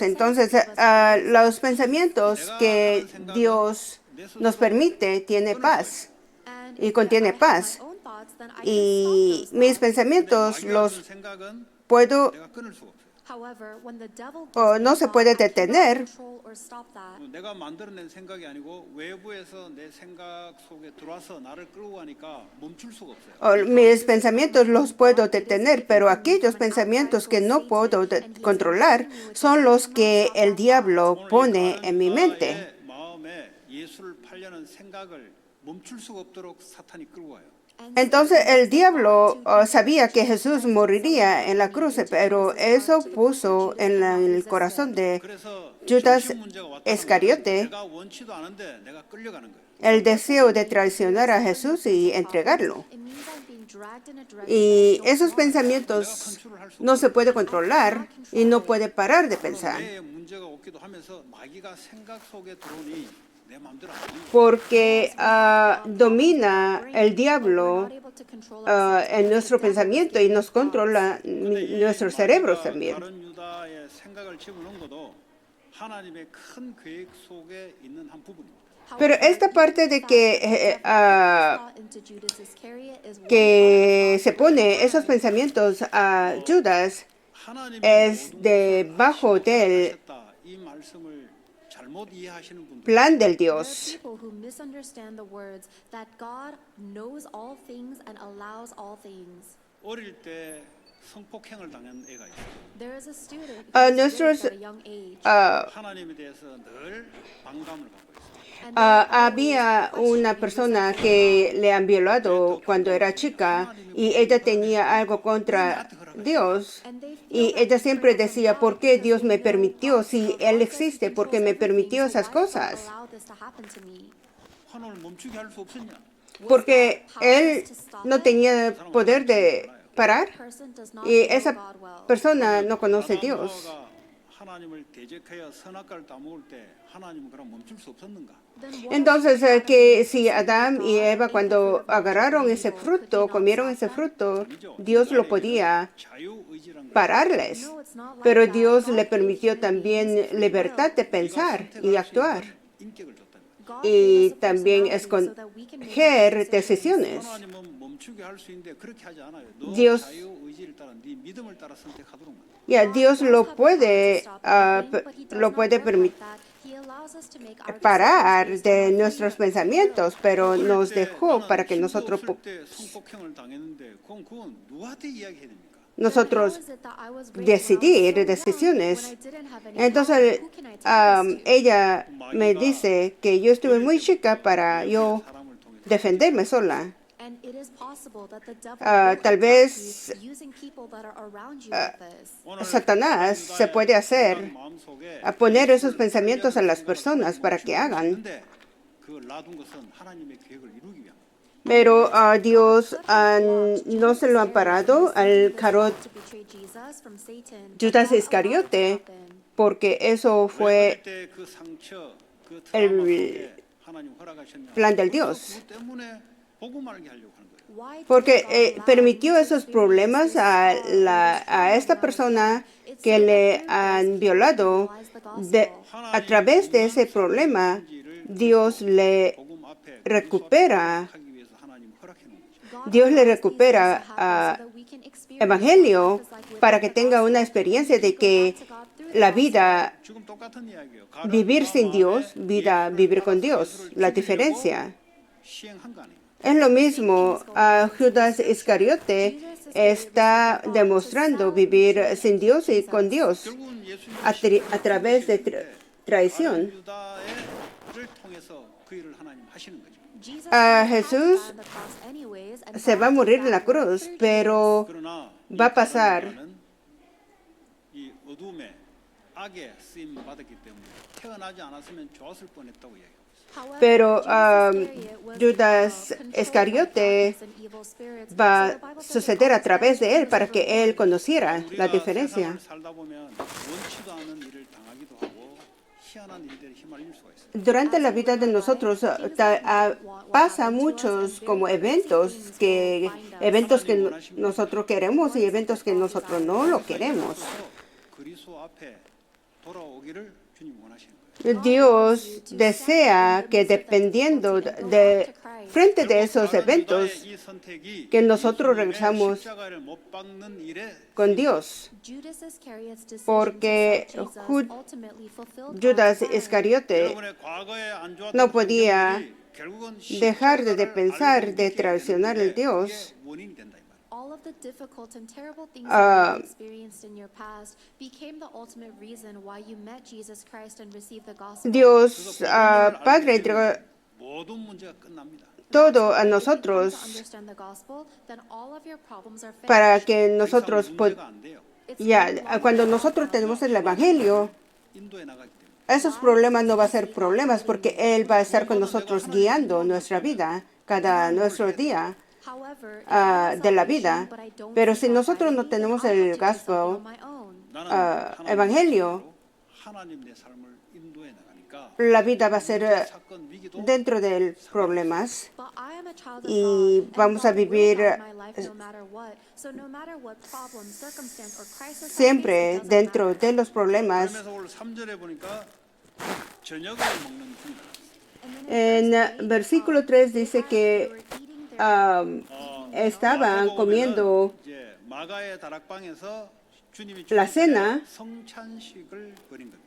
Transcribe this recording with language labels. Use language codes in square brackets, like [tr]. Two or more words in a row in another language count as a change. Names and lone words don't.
[es] Entonces, los pensamientos que Dios nos permite tiene paz y contiene paz. Y mis pensamientos los puedo no se puede detener. [ko] 내가 만들어낸 생각이 아니고 외부에서 내 생각 속에 들어와서 나를 끌고 가니까 멈출 수가 없어요. [es] Mis pensamientos los puedo detener, pero aquellos pensamientos que no puedo controlar son los que el diablo pone en mi mente. [ko] 나의 마음에 예수를 팔려는 생각을 멈출 수가 없도록 사탄이 끌고 와요. [es] Entonces el diablo sabía que Jesús moriría en la cruz, pero eso puso en el corazón de [ko] 그래서 Judas 중심 문제가 왔다는 Iscariote 거예요. 내가 원치도 않은데 내가 끌려가는 거예요. [es] el deseo de traicionar a Jesús y entregarlo. Y esos pensamientos no se puede controlar y no puede parar de pensar. [ko] 내 문제가 오기도 하면서 마귀가 생각 속에 들어오니 내 마음대로 안 돼요. [es] Porque domina el diablo en nuestro pensamiento y nos controla nuestros cerebros también. [ko] 다른 유다의 생각을 집어넣은 것도 하나님의 큰 계획 속에 있는 한 부분입니다. [es] Pero esta parte de que se pone esos pensamientos a Judas [ko] 하나님이 [es] es [ko] 모든 [es] debajo [ko] 것을 [es] del [ko] 하셨다. 이 말씀을 잘못 이해하시는 분들 [es] plan del Dios. [en] People who misunderstand the words that God knows all things and allows all things. [ko] 어릴 때 성폭행을 당한 애가 있어요. [en] There is a student who Ah, was [es] nuestros, [en] raped at a young age. [ko] 하나님에 대해서 늘 방감을 갖고 있어요. [es] Había una persona que le han violado cuando era chica y ella tenía algo contra Dios. Y ella siempre decía, ¿por qué Dios me permitió? Si Él existe, ¿por qué me permitió esas cosas? [ko] 환호를 멈추게 할 수 없었냐? [es] Porque Él no tenía poder de parar y esa persona no conoce a Dios. [ko] 아담과 하나님을 대적하여 선악과를 따먹을 때 하나님은 그럼 멈출 수 없었는가? [es] Entonces, que si Adán y Eva cuando agarraron ese fruto, comieron ese fruto, Dios lo podía [ko] 자유의지란 거 [es] pararles. Pero Dios le permitió también libertad de pensar y actuar. [ko] 인격을 줬다는 거예요. [es] Y también escoger decisiones. [ko] 하나님은 멈추게 할 수 있는데 그렇게 하지 않아요. 너 [es] Dios- [ko] 자유의지를 따라 네 믿음을 따라 선택하도록 말이에요. [es] Ya, Dios lo puede permitir parar de nuestros pensamientos, pero nos dejó para que nosotros [ko] 때 성폭행을 당했는데 그건 누구한테 이야기해야 됩니까? [es] nosotros decidir decisiones. Entonces, ella me dice que yo estuve muy chica para yo [ko] 사람을 통해 [es] defenderme sola. [en] And it is possible that the devil [es] Tal [en] will [es] vez [en] attack you using people that are around you with this. [ko] 오늘 [es] Satanás se puede hacer [ko] 마음속에 [es] a poner esos pensamientos a las personas para que hagan. [ko] 근데 그걸 놔둔 것은 하나님의 계획을 이루기 위함. [es] Pero Dios no se lo han parado al carot [en] To betray Jesus from Satan. [es] Judas Iscariote, porque eso fue [ko] 그때 그 상처, 그 [es] el [ko] 트라우마 속에 하나님 허락하셨냐? [es] plan del Dios. [ko] 그 때문에 복음 알게 하려고 하는 거예요. [en] Why did [es] Porque [en] God allow [es] permitió [en] this [es] esos problemas a esta persona que le han violado. A través de ese problema, Dios le [ko] 복음 앞에 [es] recupera, [ko] 하기 위해서 하나님 허락해 놓은 거죠. [en] God [es] Dios le [en] allows these [es] recupera [en] things to happen so that we can experience [es] evangelio [en] what life is like [es] para que [en] without [es] tenga [en] the [es] una [en] gospel. [es] experiencia de que la vida, [ko] 지금 똑같은 이야기예요. [es] vivir sin Dios, vida, vivir con Dios, la diferencia. [ko] 시행한 거 아니에요. [es] Es lo mismo, Judas Iscariote está demostrando vivir sin Dios y con Dios [ko] 결국은 예수님이 [es] a través de traición. [ko] 유다를 통해서 그 일을 하나님 하시는 거죠. [en] Jesus [es] Jesús [en] had to die on the cross anyways, and [es] se va a [en] God [es] morir [en] did [es] en la [en] that for [es] cruz, 30 pero [ko] 그러나 [es] va a pasar. [ko] 이 어둠의 악에 쓰임 받았기 때문에 태어나지 않았으면 좋았을 뻔했다고 얘기해요. [en] However, [es] Pero, [en] Judas [es] Judas [en] controlled [es] Iscariote [en] by darkness and evil spirits. [es] va [en] So the Bible [es] a [en] says [es] suceder a [en] God [es] través de él [en] says [es] para [en] in [es] que [en] verse [es] él [en] 1, [es] conociera la [ko] 우리가 [es] diferencia. [ko] 세상을 살다 보면 원치도 않은 일을 당하기도 하고 희한한 일들에 휘말릴 수가 있어요. [es] Durante la vida de nosotros pasa muchos como eventos que nosotros queremos y eventos que nosotros no lo queremos. [ko] 그리스도 앞에 돌아오기를 주님 원하시는 거예요. [es] Dios desea que dependiendo de [en] Christ. [es] frente de esos eventos [ko] 이 선택이 [es] que nosotros [ko] 예수님의 [es] regresamos [ko] 십자가를 못 박는 일에 [es] con Dios, [en] Judas Iscariot's decision [es] porque [en] to sell Jesus [es] Jud- [en] ultimately fulfilled [es] Judas [en] God's plan. [es] Iscariote [ko] 여러분의 과거에 안 좋았던 [es] no podía [ko] 환경들이 결국은 [es] dejar de [ko] 십자가를 [es] pensar [ko] 알고 [es] de [ko] 믿게 [es] traicionar [ko] 되는 [es] al Dios. [ko] 그게 원인이 된다 이 말이에요. [en] All of the difficult and terrible things Ah, you experienced in your past became the ultimate reason why you met Jesus Christ and received the gospel. [es] Dios [ko] 그래서 복음을 [es] Padre [ko] 알게 [es] entregó [ko] 되면 모든 문제가 끝납니다. [es] todo a [en] If you come to [es] nosotros [en] understand the gospel, then all of your problems are finished. [es] para que [ko] 더 이상 [es] nosotros [ko] 문제가 안 돼요. [en] It's [es] ya [en] no longer [es] cuando [en] a [es] nosotros [en] problem. [es] tenemos el evangelio, [ko] 인도에 나가기 때문에. [es] esos problemas no va a ser problemas porque Él va a estar con nosotros guiando nuestra vida, cada nuestro día [en] However, if I have [es] de la [en] salvation, [es] vida. [en] but I don't [es] Pero [en] see [es] si [en] God [es] nosotros [en] guiding [es] no [en] me, then [es] tenemos [en] I have [es] el to do something gospel, [en] on my own. [ko] 나는 하나님의 [es] evangelio, [ko] 뜻대로 하나님 내 삶을 인도해 나가니까 [es] la vida va a ser [ko] 문제, 사건, 위기도 [es] dentro de problemas [en] But I am a child of [es] y [en] God, [es] vamos [en] and [es] a [en] God will [es] vivir [en] guide my life no matter what. So no matter what problem, circumstance, or crisis I face, [es] siempre [en] it doesn't [es] dentro [en] matter. [es] de los problemas. [ko] 그러면서 오늘 3절에 보니까 저녁을 먹는 중이다. [en] And [es] En [en] then in verse 8, [es] versículo 3 [en] they [es] dice [en] were [es] que [en] eating their [es] estaban [ko] 마태복음에는 [es] comiendo [ko] 이제 마가의 다락방에서 주님이 [es] la [ko] 죽기 전에 [es] cena. [ko] 성찬식을 벌인 겁니다.